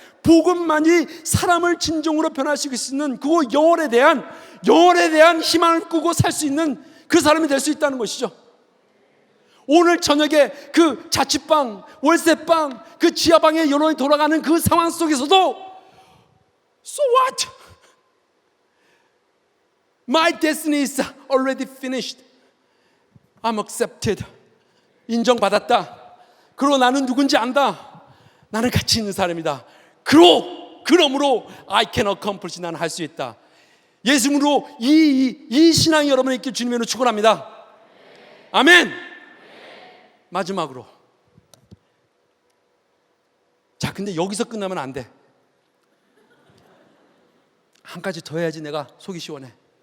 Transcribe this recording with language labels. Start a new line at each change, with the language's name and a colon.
Korean: 복음만이 사람을 진정으로 변화시킬 수 있는, 그 영혼에 대한 희망을 꾸고 살 수 있는 그 사람이 될 수 있다는 것이죠. 오늘 저녁에 그 자취방, 월세방, 그 지하방에 여론이 돌아가는 그 상황 속에서도
English: So what? My destiny is already finished. I'm accepted.
Korean: 인정받았다. 그리고 나는 누군지 안다. 나는 가치 있는 사람이다. 그러므로
English: I can accomplish.
Korean: 나는 할 수 있다. 예수님으로 이 신앙이 여러분에게 주님으로 축원합니다. 아멘. 마지막으로, 자, 근데 여기서 끝나면 안 돼. 한 가지 더 해야지 내가 속이 시원해.